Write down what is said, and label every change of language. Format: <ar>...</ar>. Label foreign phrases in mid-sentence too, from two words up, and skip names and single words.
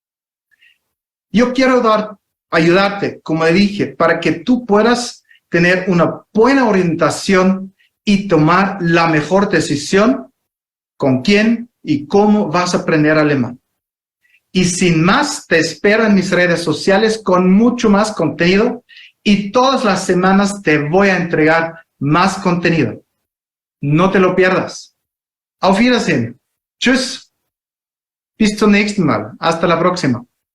<es>Yo quiero ayudarte, como dije, para que tú puedas tener una buena orientación y tomar la mejor decisión con quién y cómo vas a aprender alemán. Y sin más, te espero en mis redes sociales con mucho más contenido y todas las semanas te voy a entregar más contenido. No te lo pierdas.</es> <de>Auf Wiedersehen. Tschüss. Bis zum nächsten Mal.</de> <es>Hasta la próxima.</es>